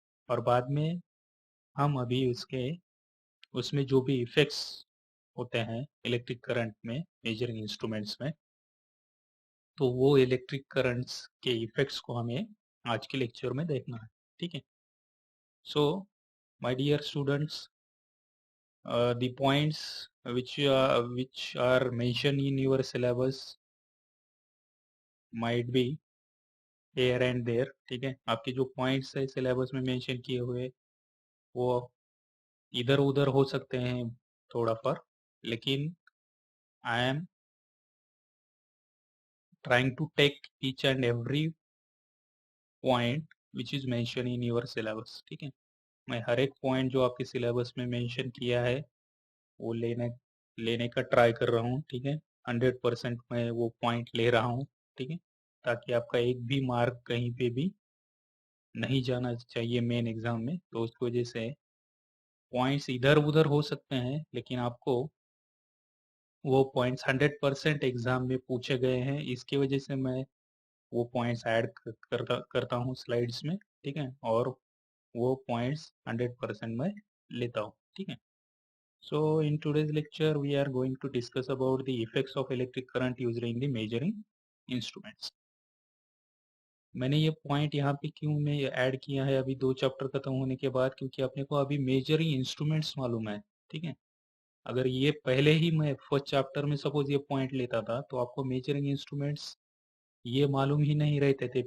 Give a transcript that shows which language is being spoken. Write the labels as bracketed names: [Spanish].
[Hindi] और बाद में हम अभी उसमें जो भी इफेक्ट्स होते हैं इलेक्ट्रिक करंट में मेजरिंग इंस्ट्रूमेंट्स में, तो वो इलेक्ट्रिक करंट्स के इफेक्ट्स को हमें आज के लेक्चर में देखना है, ठीक है? [English] so my dear students, the points which are mentioned in your syllabus might be here and there, [Hindi] ठीक है? आपके जो पॉइंट्स है सिलेबस में मेंशन किए हुए वो इधर उधर हो सकते हैं थोड़ा फर, लेकिन [English] I am trying to take each and every point which is mentioned in your syllabus, [Hindi] ठीक है? मैं हर एक पॉइंट जो आपके सिलेबस में मेंशन किया है वो लेने का ट्राई कर रहा हूँ, ठीक है? 100% मैं वो पॉइंट ले रहा हूँ, ठीक है? ताकि आपका एक भी मार्क कहीं पे भी नहीं जाना चाहिए मेन एग्जाम में। तो उसकी वजह से पॉइंट्स इधर उधर हो सकते हैं, लेकिन आपको वो पॉइंट्स 100% एग्जाम में पूछे गए हैं, इसकी वजह से मैं वो पॉइंट्स ऐड करता हूँ स्लाइड्स में, ठीक है? और वो पॉइंट्स 100% मैं लेता हूँ, ठीक है? [English] So in today's lecture we are going to discuss about the effects of electric current used in the measuring instruments. [Hindi] मैंने ये पॉइंट यहाँ पे क्यों मैं ऐड किया है अभी 2 चैप्टर खत्म होने के बाद, क्योंकि अपने को अभी मेजरिंग इंस्ट्रूमेंट्स मालूम है, ठीक है? अगर ये पहले ही मैं फर्स्ट चैप्टर में सपोज ये पॉइंट लेता था तो आपको मेजरिंग इंस्ट्रूमेंट्स ये मालूम ही नहीं रहते थे।